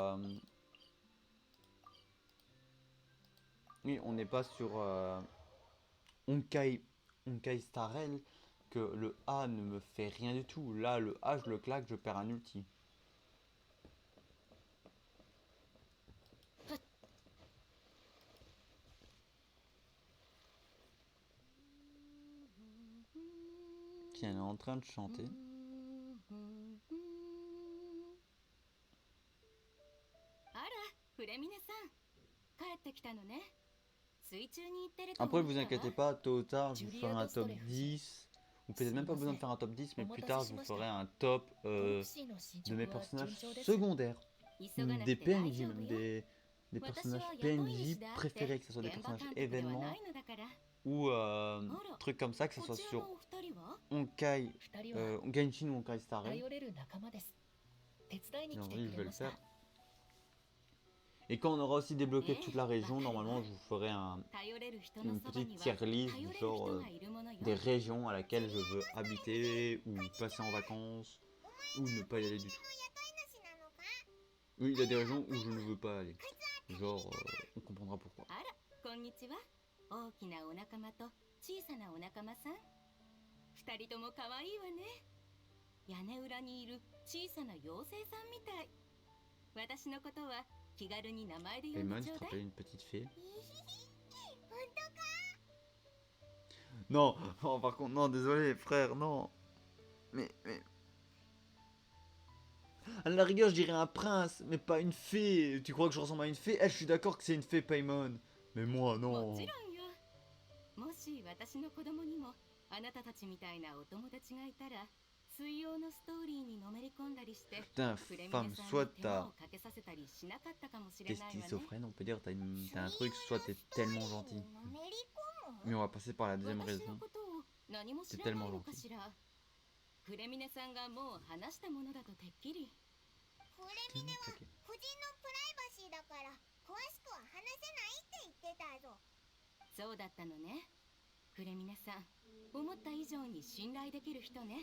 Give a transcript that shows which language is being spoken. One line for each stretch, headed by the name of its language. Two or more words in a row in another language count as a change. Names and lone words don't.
French: Oui, on n'est pas sur Honkai Star Rail, que le A ne me fait rien du tout. Là, le A, je le claque, je perds un ulti. Tiens, elle est en train de chanter.
Japanese: あら、フレミネさん、帰ってきたのね。水中に行ってると
French: Après,
Japanese: 思
French: vous
Japanese: ったわ。
French: inquiétez pas, tôt ou tard, je vous ferai un Julia top Dostole, 10. Ou peut-être même pas besoin de faire un top 10, mais plus tard, je vous ferai un top
Japanese: トロクシーの進
French: de
Japanese: 捗
French: mes
Japanese: は
French: personnages
Japanese: 順調です
French: secondaires.
Japanese: 急がな
French: Des
Japanese: くて大
French: PNJ
Japanese: 丈夫
French: même,
Japanese: よ。
French: des
Japanese: 私
French: personnages
Japanese: は雇い
French: PNJ
Japanese: 主であって
French: préférés, que ce soit des
Japanese: 現場
French: personnages
Japanese: 監督では
French: événements
Japanese: ないのだから。
French: ou
Japanese: あら、
French: trucs comme ça, que ce
Japanese: こ
French: soit
Japanese: ちら
French: sur
Japanese: のお二人は
French: Honkai,
Japanese: 二人は
French: Genshin ou Honkai Star Rail.
Japanese: 頼れる仲間です手伝いに
French: Et
Japanese: 来
French: en
Japanese: て
French: vrai,
Japanese: く
French: je
Japanese: れ
French: vais
Japanese: ま
French: le
Japanese: した
French: faire. Et quand on aura aussi débloqué Eh, toute la région, bah, normalement, bah. je vous ferai un,
Japanese: 頼れる人の
French: une
Japanese: そば
French: petite
Japanese: には
French: tier
Japanese: 頼
French: list
Japanese: れ
French: du
Japanese: る
French: genre
Japanese: 人がいるものよ。
French: des régions à laquelle je veux habiter ou passer en vacances ou ne pas y aller du tout.
Japanese: 雇い主なのか
French: Oui, il y a des régions où je ne veux pas aller. Genre, on comprendra pourquoi.
Japanese: あら、こんにちは。大きなお仲間と小さなお仲間さん。二人とも可愛いわね。屋根裏にいる小さな妖精さんみたい。私のことは気軽に名前で呼ん
French: Paimon,
Japanese: でち
French: tu
Japanese: ょ
French: te
Japanese: うだい。
French: rappelles une petite fée?
Japanese: 本当か
French: Non, oh, par contre, non, désolé, frère, non. Mais... À la rigueur, je dirais un prince, mais pas une fée. Tu crois que je ressemble à une fée? Eh, je suis d'accord que c'est une fée, Paimon. Mais moi,
Japanese: も
French: non.
Japanese: ちろんよ。もし私の子供にもあなたたちみたいなお友達がいたら、水曜のストーリーにのめり込んだりして、
French: Putain,
Japanese: フレミ
French: femme,
Japanese: ネさん
French: soit
Japanese: に手間
French: t'as
Japanese: をかけさせたりしなかったかもしれ
French: t'es
Japanese: ないわね。
French: schizophrène, on peut dire, t'as un truc, soit t'es tellement gentil.
Japanese: のめり込む
French: Mais on va passer par la deuxième
Japanese: 私
French: raison.
Japanese: のことを何も知らないのかしら。フレミネさんがもう話したものだとてっきり。フレミネは夫人のプライバシーだから詳しくは話せないって言ってたぞそうだったのね。フレミネさん、思った以上に信頼できる人ね。